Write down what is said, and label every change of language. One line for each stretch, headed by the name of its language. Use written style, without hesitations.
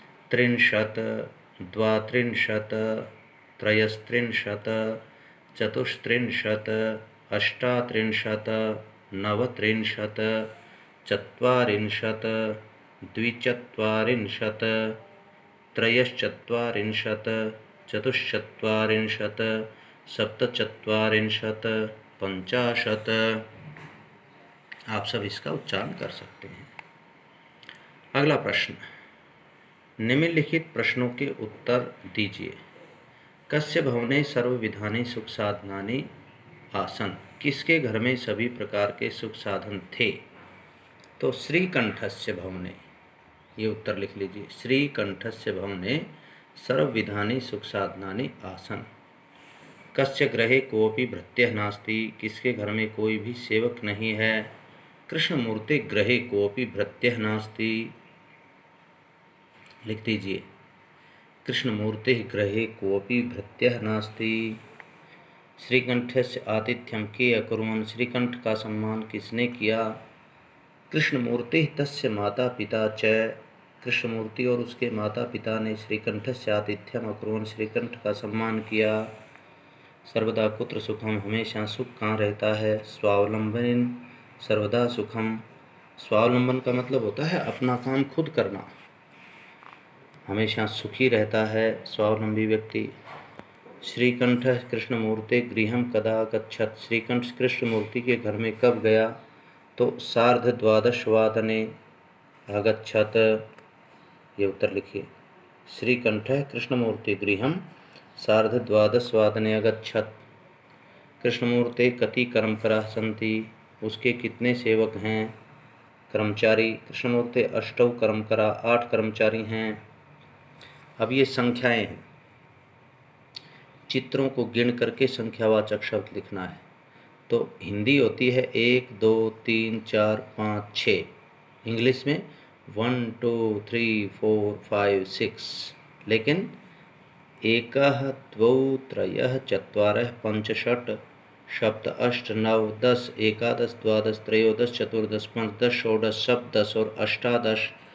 Sanskrit: त्रिंशत्, द्वात्रिंशत्, त्रयस्त्रिंशत्, चतुस्त्रिंशत्, अष्टात्रिंशत्, नवत्रिंशत्, चत्वारिंशत्, द्विचत्वारिंशत्, त्रयश्चत्वारिंशत्, चतुश्चत्वारिंशत्, सप्तचत्वारिंशत्, पंचाशत्।
Hindi: आप सब इसका उच्चारण कर सकते हैं। अगला प्रश्न, निम्नलिखित प्रश्नों के उत्तर दीजिए।
Sanskrit: कस्य भवने सर्वविधानि सुख साधनानि आसन्?
Hindi: किसके घर में सभी प्रकार के सुख साधन थे? तो
Sanskrit: श्रीकंठस्य भवने,
Hindi: ये उत्तर लिख लीजिए।
Sanskrit: श्रीकंठस्य भवने सर्वविधानि सुख साधनानि आसन्। कस्य गृहे कोऽपि भृत्यः नास्ति?
Hindi: किसके घर में कोई भी सेवक नहीं है?
Sanskrit: कृष्णमूर्ति गृहे कोऽपि भृत्यः नास्ति,
Hindi: लिख दीजिए।
Sanskrit: कृष्णमूर्ति गृहे कोऽपि भृत्यः नास्ति। श्रीकंठस्य आतिथ्यं के अकुर्वन्?
Hindi: श्रीकंठ का सम्मान किसने किया?
Sanskrit: कृष्णमूर्ति तस्य माता पिता च,
Hindi: कृष्णमूर्ति और उसके माता पिता ने
Sanskrit: श्रीकंठस्य आतिथ्यम अकुर्वन्,
Hindi: श्रीकंठ का सम्मान किया।
Sanskrit: सर्वदा कुत्र सुखम?
Hindi: हमेशा सुख कहाँ रहता है?
Sanskrit: स्वावलंबन सर्वदा सुखम।
Hindi: स्वावलंबन का मतलब होता है अपना काम खुद करना। हमेशा सुखी रहता है स्वावलंबी व्यक्ति।
Sanskrit: श्रीकंठ कृष्णमूर्ति गृहं कदा गच्छत्?
Hindi: श्रीकंठ कृष्णमूर्ति के घर में कब गया? तो
Sanskrit: सार्धद्वादशवादने अगच्छत्,
Hindi: ये उत्तर लिखिए।
Sanskrit: श्रीकंठ कृष्णमूर्ति गृहं सार्धद्वादशवादने अगच्छत्। कृष्णमूर्ते कति कर्मकराः सन्ति?
Hindi: उसके कितने सेवक हैं, कर्मचारी?
Sanskrit: कृष्णमूर्ते अष्टौ कर्मकरा,
Hindi: 8 कर्मचारी हैं। अब ये संख्याएं हैं, चित्रों को गिन करके संख्यावाचक शब्द लिखना है। तो हिंदी होती है 1 2 3 4 5 6, इंग्लिश में 1 2 3 4 5 6, लेकिन
Sanskrit: एकः द्वौ त्रयः चत्वारः पंच षट् सप्त अष्ट नव 10 एकादश द्वादश त्रयोदश चतुर्दश पंचदश षोडश सप्तदश
Hindi: और अष्टादश।